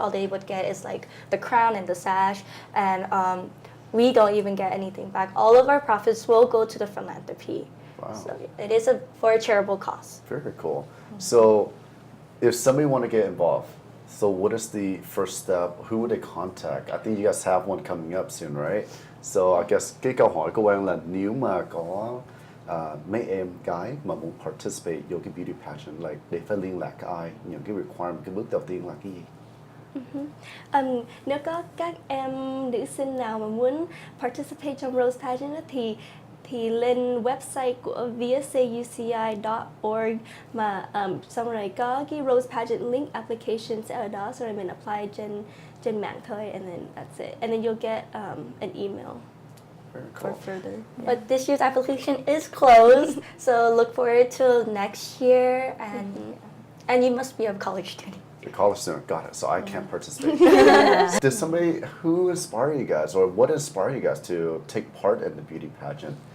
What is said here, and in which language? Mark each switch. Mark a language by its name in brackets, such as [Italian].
[English] All they would get is like the crown and the sash, and we don't even get anything back. All of our profits will go to the philanthropy. Wow. So it is for a charitable cause. Very cool. So, if somebody want to get involved, so what is the first step? Who would they contact? I think you guys have one coming up soon, right? So I guess [Vietnamese] cái câu hỏi của em là nếu mà có mấy em gái mà muốn participate vô cái beauty pageant, like để phải liên lạc ai, những cái requirement, cái bước đầu tiên là cái gì? Nếu có các em nữ sinh nào mà muốn participate trong Rose Pageant á, thì lên website của vsauci.org mà xong rồi có cái Rose Pageant link application sẽ ở đó, xong rồi mình apply trên mạng thôi, [English] and then that's it, and then you'll get an email. Very cool. For further. But this year's application is closed, so look forward to next year, and you must be a college student. The college student, got it. So I can't participate. Did somebody, who inspired you guys, or what inspired you guys to take part in the beauty pageant?